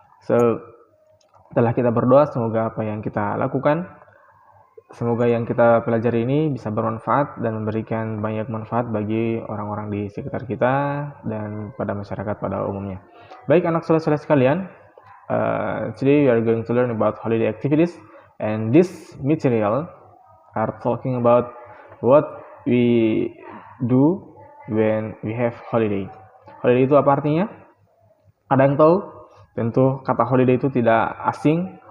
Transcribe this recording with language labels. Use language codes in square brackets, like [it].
[en] So, [id] setelah kita berdoa, semoga apa yang kita lakukan, semoga yang kita pelajari ini bisa bermanfaat dan memberikan banyak manfaat bagi orang-orang di sekitar kita dan pada masyarakat pada umumnya. Baik anak soleh-soleh sekalian, [en] today we are going to learn about holiday activities, and this material are talking about what we do when we have holiday. [id] Holiday itu apa artinya? Ada yang tahu? Tentu kata holiday itu tidak asing.